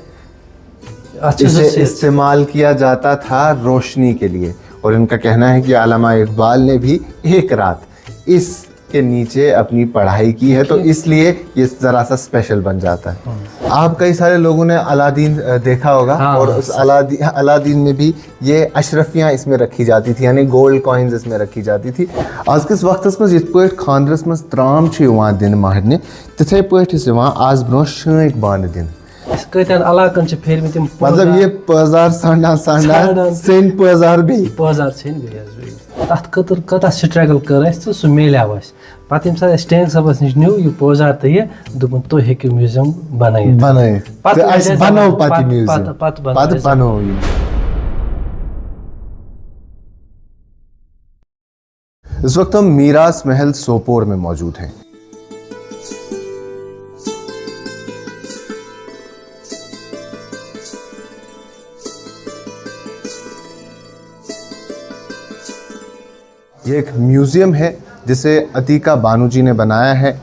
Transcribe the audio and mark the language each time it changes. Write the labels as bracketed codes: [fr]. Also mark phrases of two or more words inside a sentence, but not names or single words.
[ur] اسے استعمال کیا جاتا تھا روشنی کے لیے, اور ان کا کہنا ہے کہ علامہ اقبال نے بھی ایک رات اس کے نیچے اپنی پڑھائی کی ہے, تو اس لیے یہ ذرا سا اسپیشل بن جاتا ہے. آپ کئی سارے لوگوں نے الادین دیکھا ہوگا, اور اس الادین میں بھی یہ اشرفیاں اس میں رکھی جاتی تھی, یعنی [en] gold coins [ur] اس میں رکھی جاتی تھی. [ks] آج کس وقت میں جت پہ خاندرس مز ترام دن مہرنہ تتھے پہ آز برو شانک بانہ دن. مطلب یہ پٲزار سانڈان سین پٲزار بیٚیہِ پٲزار ژھیٚنۍ بیٚیہِ حظ بیٚیہِ تَتھ خٲطرٕ کۭژاہ سٹرگل کٔر اَسہِ تہٕ سُہ میلیو اَسہِ. پَتہٕ ییٚمہِ ساتہٕ اَسہِ ٹینٛگ صٲبَس نِش نیوٗ یہِ پٲزار تہٕ یہِ دوٚپُن تُہۍ ہیٚکِو میوٗزیم بنٲیِتھ. تہٕ اَسہِ بنوو پَتہٕ یہِ میوٗزیم, پَتہٕ بنوو یہِ. [ur] اس وقت ہم میراث محل سوپور میں موجود ہیں. یہ ایک میوزیم ہے جسے عتیقہ بانو جی نے بنایا ہے.